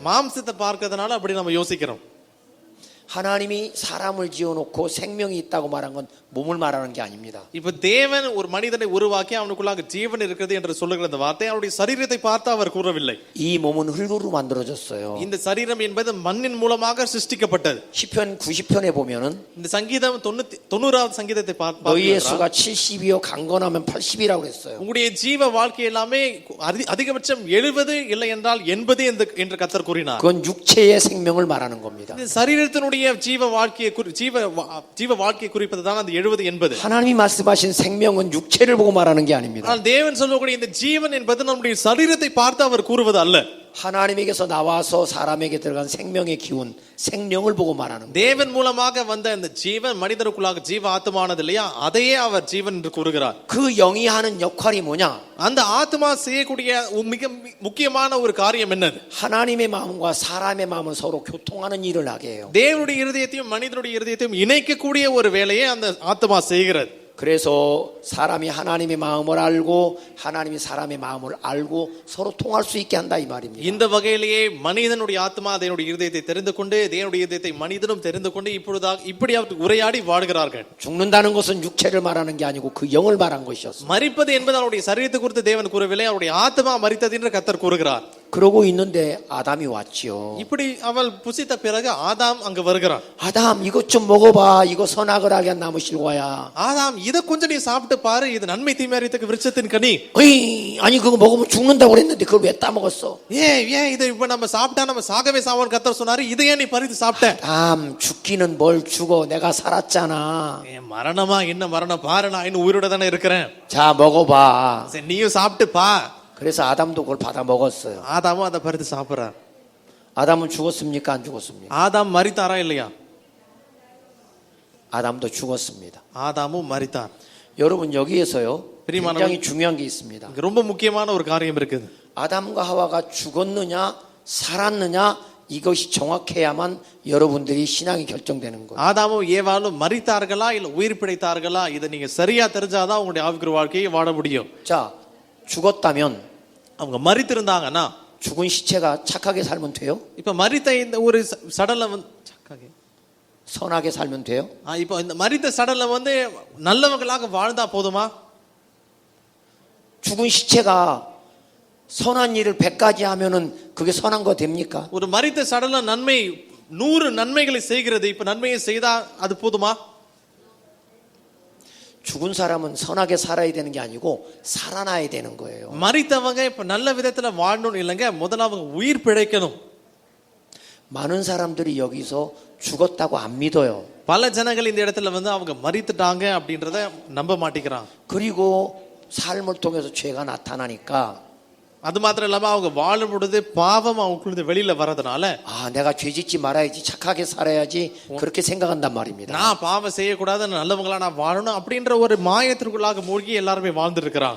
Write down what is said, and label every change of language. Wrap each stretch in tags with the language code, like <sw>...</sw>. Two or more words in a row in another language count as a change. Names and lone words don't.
<ta>மாம்சத்தை பார்க்கிறதுனால அப்படி நம்ம யோசிக்கிறோம்.</ta> <ko>하나님이 사람을 지어놓고 생명이 있다고 말한 건 몸을 말하는 게 아닙니다.</ko> <ta>இப்ப தேவன் ஒரு மனிதனை உருவாக்கி அவனுக்குள்ளாக ஜீவன் இருக்கிறது என்று சொல்லுகிற அந்த வார்த்தை அவருடைய சரீரத்தை பார்த்து அவர் கூறவில்லை.</ta> <ko>이 몸은 흙으로 만들어졌어요.</ko> <ta>இந்த சரீரம் என்பது மண்ணின் மூலமாக சிருஷ்டிக்கப்பட்டது.</ta> <ko>시편 90편에 보면은</ko> <ta>இந்த சங்கீதம் 90வது சங்கீதத்தை</ta> <ko>너희의 수가 70이요 강건하면 80이라고 그랬어요.</ko> <ta>உங்களுடைய ஜீவ வாழ்க்கை எல்லாமே அதிகபட்சம் 70 இல்லை என்றால் 80 என்று கர்த்தர் கூறினார்.</ta> <ko>그건 육체의 생명을 말하는 겁니다.</ko> <ta>இந்த சரீரத்தினுடைய ஜீவ வாழ்க்கையை குறிப்பது தான் அந்த 70 80.</ta> <ko>하나님이 말씀하신 생명은 육체를 보고 말하는 게 아닙니다.</ko> <ta>ஆனால் தேவன் சொல்லக்கூடிய இந்த ஜீவன் என்பது நம்முடைய சரீரத்தை பார்த்து அவர் கூறுவது அல்ல.</ta> <ko>하나님에게서 나와서 사람에게 들어간 생명의 기운, 생명을 보고 말하는 거예요.</ko> <ta>தேவன் மூலமாக வந்த இந்த ஜீவன் மனிதனுக்குள்ளாக ஜீவ ஆத்மானது இல்லையா, அதையே அவர் ஜீவன் என்று கூறுகிறார்.</ta> <ko>그 영이 하는 역할이 뭐냐?</ko> <ta>அந்த ஆத்மா செய்யக்கூடிய மிக முக்கியமான ஒரு காரியம் என்னது?</ta> <ko>하나님의 마음과 사람의 마음은 서로 교통하는 일을 하게 해요.</ko> <ta>தேவனுடைய இருதயத்தையும் மனிதனுடைய இருதயத்தையும் இணைக்கக்கூடிய ஒரு வேலையை அந்த ஆத்மா செய்கிறது.</ta> <ko>그래서 사람이 하나님의 마음을 알고 하나님이 사람의 마음을 알고 서로 통할 수 있게 한다 이 말입니다.</ko> <ta>இந்த வகையிலேயே மனிதனுடைய ஆத்மா தேவனுடைய இருதயத்தை தெரிந்து கொண்டு தேவனுடைய இருதயத்தை மனிதனும் தெரிந்து கொண்டு இப்படி உரையாடி வாடுகிறார்கள்.</ta> <ko>죽는다는 것은 육체를 말하는 게 아니고 그 영을 말한 것이었어요.</ko> <ta>மரிப்பது என்பது அவருடைய சரீரத்தை குறித்து தேவன் கூறவில்லை, அவருடைய ஆத்மா மரித்தது என்று கர்த்தர் கூறுகிறார்.</ta> <ko>그러고 있는데 아담이 왔지요.</ko> <ta>இப்படி அவள் புசித்த பிறகு ஆதாம் அங்கு வருகிறான்.</ta> <ko>아담 이것 좀 먹어봐. 이거 선악을 하게 한 나무 실과야.</ko> <ta>ஆதாம் இதை கொஞ்சம் நீ சாப்பிட்டு பாரு, இது நன்மை தீமை அறியத்தக்க விருட்சத்தின் கனி.</ta> <ko>아니 그거 먹으면 죽는다고 그랬는데 그걸 왜 따먹었어?</ko> <ta>ஏன் இதை இப்ப நம்ம சாப்பிட்டா நம்ம சாகவே சாவோன்னு கர்த்தர் சொன்னாரு, இதை ஏன் நீ பறித்து சாப்பிட்ட?</ta> <ko>아담 죽기는 뭘 죽어? 내가 살았잖아.</ko> <ta>மரணமா என்ன மரணம் பாரு, நான் இன்னும் உயிரோட தானே இருக்கிறேன்.</ta> <ko>자 먹어봐.</ko> <ta>சரி நீயும் சாப்பிட்டு பா.</ta> <ko>그래서 아담도 그걸 받아 먹었어요.</ko> <ta>ஆதாமும் அதை பறித்து சாப்பிடுறார்.</ta> <ko>아담은 죽었습니까? 안 죽었습니까?</ko> <ta>ஆதாம் மரித்தாரா இல்லையா?</ta> <ko>아담도 죽었습니다.</ko> <ta>ஆதாமும் மரித்தார்.</ta> <ko>여러분 여기에서요</ko> <ta>பிரியமானவர்களே,</ta> <ko>굉장히 중요한 게 있습니다.</ko> <ta>ரொம்ப முக்கியமான ஒரு காரியம் இருக்குது.</ta> <ko>아담과 하와가 죽었느냐 살았느냐 이것이 정확해야만 여러분들이 신앙이 결정되는 거예요.</ko> <ta>ஆதாமும் ஏவாளும் மரித்தார்களா இல்ல உயிர் பிழைத்தார்களா, இதை நீங்க சரியா தெரிஞ்சாதான் உங்களுடைய ஆவிக்குரிய வாழ்க்கையை வாழ முடியும்.</ta> <ko>자 죽었다면</ko> <ta>அவங்க மரித்திருந்தாங்கன்னா</ta> <ko>죽은 시체가 착하게 살면 돼요?</ko> <ta>இப்ப மரித்த இந்த ஒரு சடலம்</ta> <ko>선하게 살면 돼요?</ko> <ta>இப்ப இந்த மரித்த சடலம் நல்லவங்களாக வாழ்ந்தா போதுமா?</ta> <ko>죽은 시체가 선한 일을 100가지 하면은 그게 선한 거 됩니까?</ko> <ta>ஒரு மரித்த சடலம் 100 நன்மைகளை செய்கிறது, இப்ப நன்மையை செய்தா அது போதுமா?</ta> <ko>죽은 사람은 선하게 살아야 되는 게 아니고 살아나야 되는 거예요.</ko> <ta>மரித்தவங்க இப்ப நல்ல விதத்துல வாழணும் இல்லைங்க, முதல்ல அவங்க உயிர் பிழைக்கணும்.</ta> <ko>많은 사람들이 여기서 죽었다고 안 믿어요.</ko> <ta>பல ஜனங்கள் இந்த இடத்துல அவங்க மரித்துட்டாங்க அப்படின்றத நம்ப மாட்டேங்கிறாங்க.</ta> <ko>그리고 삶을 통해서 죄가 나타나니까</ko> <ta>அது மாத்திரம் இல்லாம அவங்க வாழும் பொழுது பாவம் அவங்களுக்குள்ள வெளியில வரதுனால</ta> <ko>내가 죄 짓지 말아야지 착하게 살아야지 그렇게 생각한단 말입니다.</ko> <ta>நான் பாவம் செய்யக்கூடாது, நல்லவங்களா நான் வாழணும் அப்படின்ற ஒரு மாயத்திற்குள்ளாக மூழ்கி எல்லாருமே வாழ்ந்துருக்கிறாங்க.</ta>